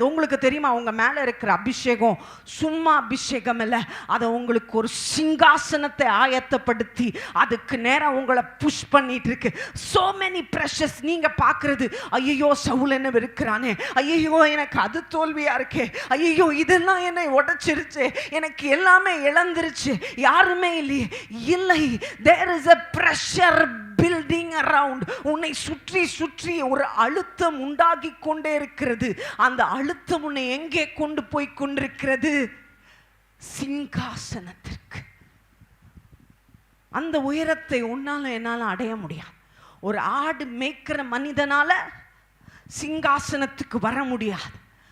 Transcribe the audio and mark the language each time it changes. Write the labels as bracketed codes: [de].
[ta] உங்களுக்கு தெரியுமா, அவங்க மேல இருக்கிற அபிஷேகம் சும்மா அபிஷேகம் இல்ல, அதை உங்களுக்கு ஒரு சிங்காசனத்தை ஆயத்தப்படுத்தி அதுக்கு நேரம் உங்களை புஷ் பண்ணிட்டு இருக்கு. [en] so many precious. [ta] நீங்க பாக்குறது, ஐயோ சவுல் என்ன இருக்கிறானே, ஐயோ எனக்கு அது தோல்வியா இருக்கே, ஐயோ இதெல்லாம் என்னை உடைச்சிருச்சு, எனக்கு எல்லாமே இழந்துருச்சு, யாருமே இல்லையே. [en] இல்லை, there is a pressure building around. [ta] உன்னை சுற்றி சுற்றி ஒரு அழுத்தம் உண்டாகி கொண்டே இருக்கிறது. அந்த அழுத்தம் உன்னை எங்கே கொண்டு போய் கொண்டிருக்கிறது? சிங்காசனத்திற்கு. அந்த உயரத்தை உன்னால என்னால அடைய முடியாது. ஒரு ஆடு மேய்க்கிற மனிதனால சிங்காசனத்துக்கு வர முடியாது.